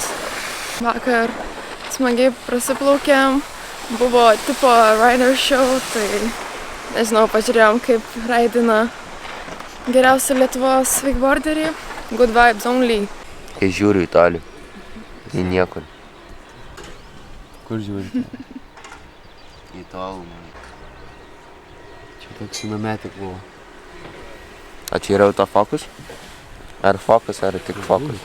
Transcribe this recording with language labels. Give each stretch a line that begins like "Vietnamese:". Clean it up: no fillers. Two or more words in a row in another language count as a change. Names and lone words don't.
Lithuanian: Vakar smagiai prasiplaukėm, buvo tipo
English: rider show,
Lithuanian: tai nežinau, pažiūrėjom kaip raidina geriausią Lietuvos wakeboarderį.
English: Good vibes only.
Lithuanian: Kai žiūriu į tolį, į niekur. Kur žiūri? Į tolumą. Čia toks sinamė tik buvo. O čia yra autofokus? Ar fokus, ar tik fokus?